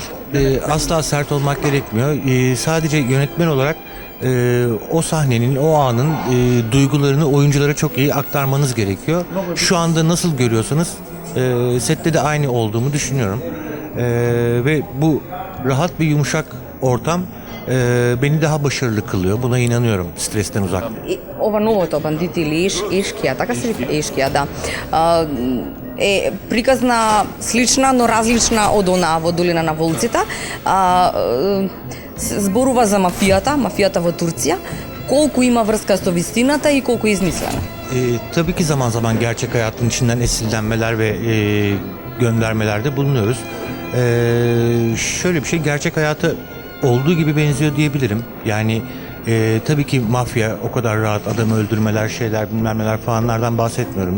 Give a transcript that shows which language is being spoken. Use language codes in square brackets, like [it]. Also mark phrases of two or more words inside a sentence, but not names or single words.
[tr] Asla sert olmak gerekmiyor. Sadece yönetmen olarak o sahnenin, o anın duygularını oyunculara çok iyi aktarmanız gerekiyor. Şu anda nasıl görüyorsanız sette de aynı olduğumu düşünüyorum. Ve bu rahat ve yumuşak ortam beni daha başarılı kılıyor. Buna inanıyorum, stresten uzak. [mk] Ова новото бандити или Ешкија, така се вика Ешкија, да. Е приказна слична, но различна од онаа во Долина на волците. Зборува за мафијата во Турција. Колку има врска со вистината и колку е измислена? [tr] Tabii ki zaman zaman gerçek hayatın içinden esinlenmeler ve göndermelerde bulunuyoruz. Şöyle bir şey, gerçek hayata olduğu gibi benziyor diyebilirim. Yani tabii ki mafya o kadar rahat, adamı öldürmeler, şeyler, bilmem neler falanlardan bahsetmiyorum.